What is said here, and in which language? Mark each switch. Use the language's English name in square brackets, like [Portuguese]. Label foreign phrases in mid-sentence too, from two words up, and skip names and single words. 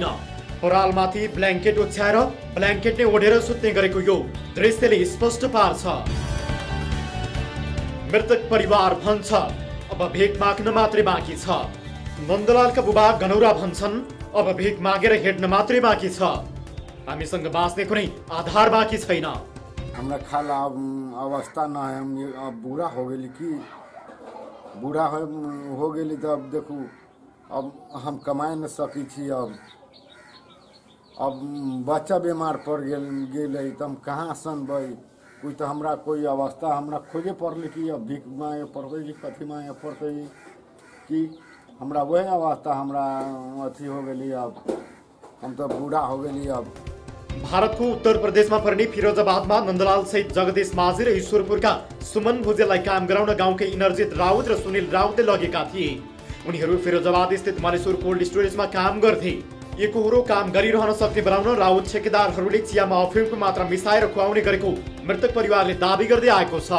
[Nepali] परालमाथि ब्ल्याङ्केट ओछ्याएर ब्ल्याङ्केट नै ओढेर सुत्ने गरेको यो दृश्यले स्पष्ट पार्छ। मृतक परिवार भन्छ अब भिख माग्न मात्रै बाँकी छ। नन्दलालका बुबा गनौरा भन्छन् अब भिख मागेर हिँड्न मात्रै बाँकी छ। हामीसँग बाँच्ने कुनै आधार बाँकी छैन। [Maithili] हमरा खाला अवस्था न है, हम अब बूढ़ा हो गेली कि बूढ़ा हो गेली तो अब देखू अब हम कमाए न सकी छी। अब बच्चा बीमार पड़ गेल तो हम कहाँ सनबै? कोई तो हमरा कोई अवस्था हमरा खोजे पड़ले कि अब भीख मांगे पड़ते कि कथी मांगे पड़ते कि हमरा वही अवस्था हमरा अथी हो गई। अब हम तो बूढ़ा हो गई। अब [Nepali] भारतको उत्तर प्रदेशमा पर्ने फिरोजाबादमा नन्दलाल सहित जगदीश माझी र ईश्वरपुरका सुमन भुजेललाई काम गराउन गाउँकै इनरजित राउत र सुनिल राउतले लगेका थिए। उनीहरू फिरोजाबाद स्थित मलेश्वर कोल्ड स्टोरेजमा काम गर्थे। एकहोरो काम गरिरहन सक्ने बनाउन राउत ठेकेदारहरूले चियामा अफिमको मात्रा मिसाएर खुवाउने गरेको मृतक परिवारले दाबी गर्दै आएको छ।